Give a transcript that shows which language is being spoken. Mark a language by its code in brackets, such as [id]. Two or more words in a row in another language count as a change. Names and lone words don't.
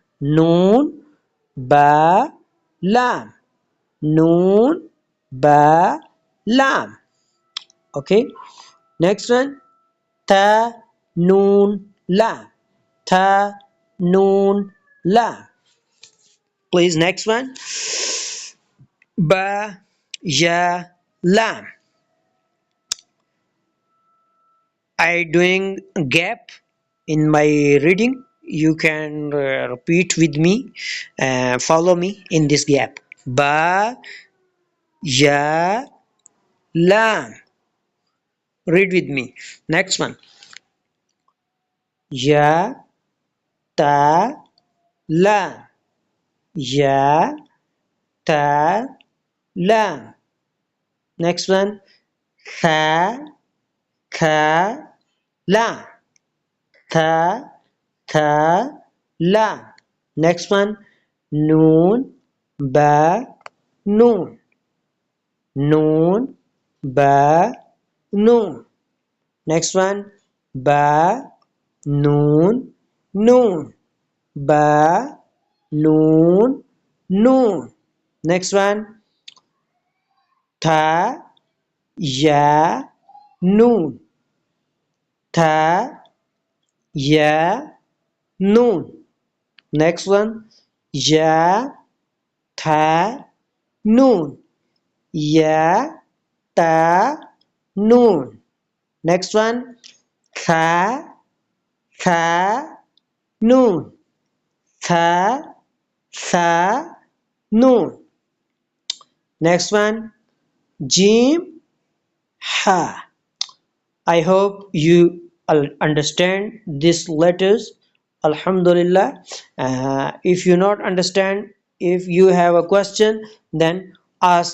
[ar] نون باء لام. نون باء لام. [en] Okay. Next one [ar] ثاء نون لام. ثاء نون لام. [en] Please next one [ar] باء ياء لام. [en] I doing gap in my reading. You can repeat with me, follow me in this gap. [ar] باء ياء لام. [en] Read with me. Next one [ar] ياء تاء لام. ياء، تاء، لام. [en] Next one, [ar] ثاء، خاء، لام. ثاء، ثاء، لام. [en] Next one, [ar] نون، باء، نون. نون، باء، نون. [en] Next one, [ar] باء، نون، نون. باء، نون، نون. [en] Next one, [ar] ثاء، ياء، نون. ثاء، ياء، نون. [en] Next one, [ar] ياء، ثاء، نون. ياء، تاء, noon. [en] Next one, [ar] خاء، خاء، نون. ثاء، ثاء, noon. [en] Next one, [ar] جيم، حاء. [en] I hope you understand these letters. [ar] Alhamdulillah. [en] If you not understand, if you have a question, then ask.